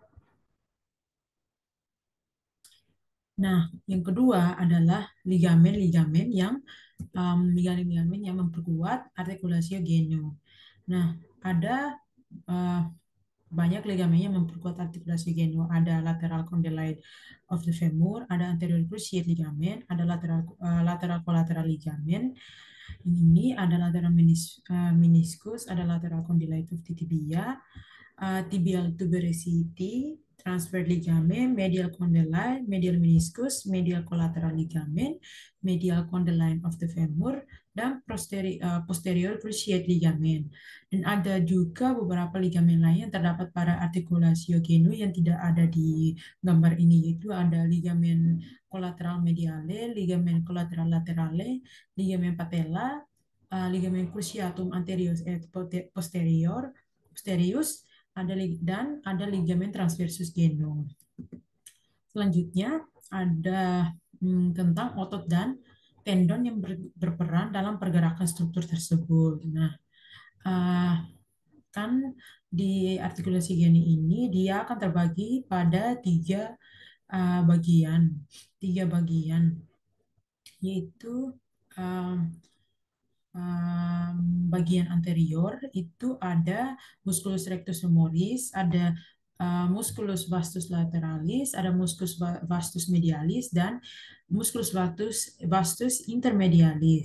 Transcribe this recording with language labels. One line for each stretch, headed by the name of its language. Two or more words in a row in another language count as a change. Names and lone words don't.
Indonesian: Nah, yang kedua adalah ligamen-ligamen yang ligamen-ligamen yang memperkuat artikulasi genu. Nah, ada uh, banyak ligamen yang memperkuat artikulasi genu.
English: Ada lateral condylite of the femur, ada anterior cruciate ligament, ada lateral collateral ligament.
Indonesian: Ini ada
English: lateral meniscus, ada lateral condylite of the tibia, tibial tuberosity, transfer ligament, medial condyle, medial meniscus, medial collateral ligament, medial condyline of the femur, dan posterior cruciate ligament.
Indonesian: Dan ada juga beberapa ligamen lain yang terdapat pada artikulasio genu yang tidak ada di gambar ini, yaitu ada ligamen
Latin: collateral mediale,
Indonesian: ligamen
Latin: collateral laterale,
Indonesian: ligamen patella, ligamen
Latin: cruciatum anterior et posterius,
Indonesian: dan ada ligamen
Latin: transversus genu.
Indonesian: Selanjutnya ada tentang otot dan tendon yang berperan dalam pergerakan struktur tersebut. Nah, uh, kan di artikulasi geni ini dia akan terbagi pada bagian, tiga bagian, yaitu uh, bagian anterior itu ada
Latin: musculus rectus femoris,
Indonesian: ada
Latin: musculus vastus lateralis,
Indonesian: ada
Latin: musculus vastus medialis,
Indonesian: dan
Latin: musculus vastus intermedialis.